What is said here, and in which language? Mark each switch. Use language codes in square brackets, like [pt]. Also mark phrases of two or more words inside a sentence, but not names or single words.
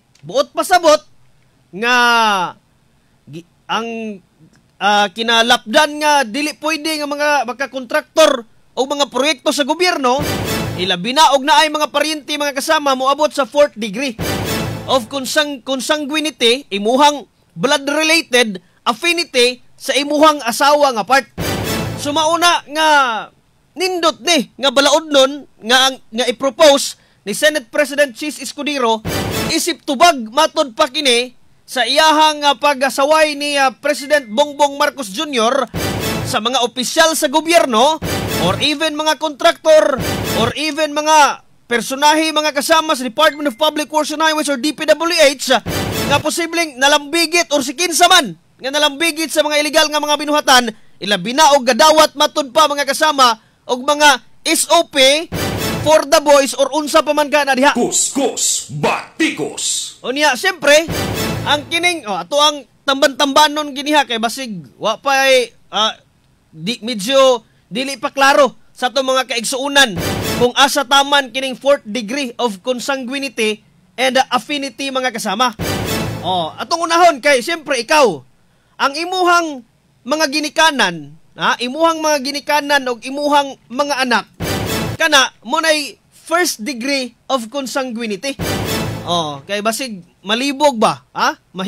[ceb] Buot pasabot nga ang kinalapdan nga dili pwede nga mga kontraktor o mga proyekto sa gobyerno, ilabi na og naay mga paryente mga kasama moabot sa [en] 4th degree of consanguinity, [ceb] imuhang [en] blood-related affinity [ceb] sa imuhang asawa nga part. Sumauna nga nindot ni nga balaod nun nga i-propose ni Senate President Chis Escudero isip tubag matod pa kini sa iyahang pag-asaway ni President Bongbong Marcos Jr. sa mga opisyal sa gobyerno [en] or even [ceb] mga kontraktor [en] or even [ceb] mga personahe mga kasama sa Department of Public Works and Highways or DPWH nga posibleng nalambigit or sikinsa man nga nalambigit sa mga illegal nga mga binuhatan, ilabi na og gadawat matud pa mga kasama og mga [en] SOP for the boys [ceb] or unsa pa man ka na diha. Kuskus Batikos. Unya siyempre ang kining ato ang tamban-tambanon giniha kay basig wa pa medyo dili pa klaro sa ato mga kaigsuunan kung asa taman kining [en] 4th degree of consanguinity and affinity [ceb] mga kasama. Atong unahon kay siyempre ikaw ang imuhang mga ginikanan, imuhang mga ginikanan og imuhang mga anak kana mo nay [en] 1st degree of consanguinity. [ceb] Kay basig malibog ba? Mahibong.